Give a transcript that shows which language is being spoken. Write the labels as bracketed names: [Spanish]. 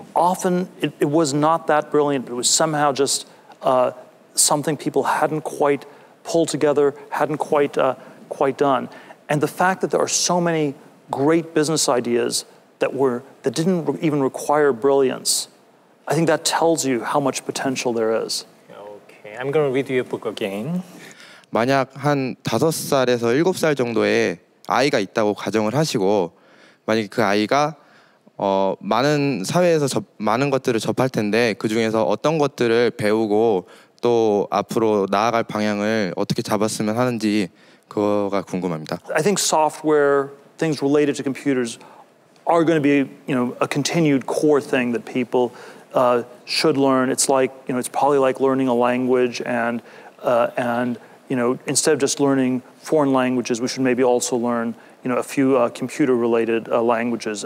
[English] Often it was not that brilliant, but it was somehow just something people hadn't quite pulled together, hadn't quite done. And the fact that there are so many great business ideas that didn't even require brilliance, I think that tells you how much potential there is. Okay, I'm going to read your book again. [Korean] 만약 한 5살에서 7살 정도의 아이가 있다고 가정을 하시고, 만약에 그 아이가 많은 사회에서 많은 것들을 접할 텐데 그 중에서 어떤 것들을 배우고 또 앞으로 나아갈 방향을 어떻게 잡았으면 하는지 그거가 궁금합니다. [English] I think software, things related to computers, are going to be, you know, a continued core thing that people should learn. It's like, you know, it's probably like learning a language, and you know, instead of just learning foreign languages, we should maybe also learn, you know, a few computer-related languages.